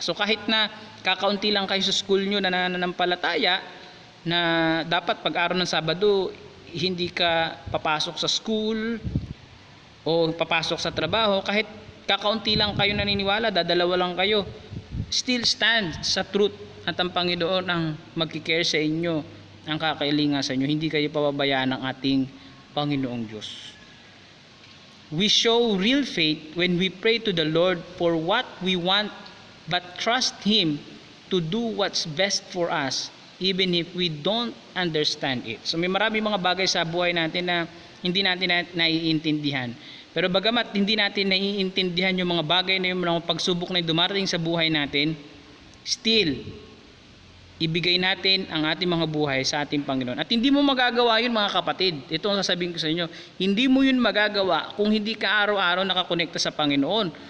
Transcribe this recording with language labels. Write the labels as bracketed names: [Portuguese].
[Filipino] So kahit na kakaunti lang kayo sa school nyo na nananampalataya, na dapat pag-araw ng Sabado hindi ka papasok sa school o papasok sa trabaho, kahit kakaunti lang kayo naniniwala, dadalawa lang kayo, [English] still stand [Filipino] sa truth at ang Panginoon ang magkikare sa inyo, ang kakailingan sa inyo. Hindi kayo pababayaan ng ating Panginoong Diyos. [English] We show real faith when we pray to the Lord for what we want, but trust Him to do what's best for us even if we don't understand it. [Filipino] So may marami mga bagay sa buhay natin na hindi natin naiintindihan. Pero bagamat hindi natin naiintindihan yung mga bagay na yung mga pagsubok na dumarating sa buhay natin, still, ibigay natin ang ating mga buhay sa ating Panginoon. At hindi mo magagawa yun mga kapatid. Ito ang sasabihin ko sa inyo. Hindi mo yun magagawa kung hindi ka araw-araw nakakonekta sa Panginoon.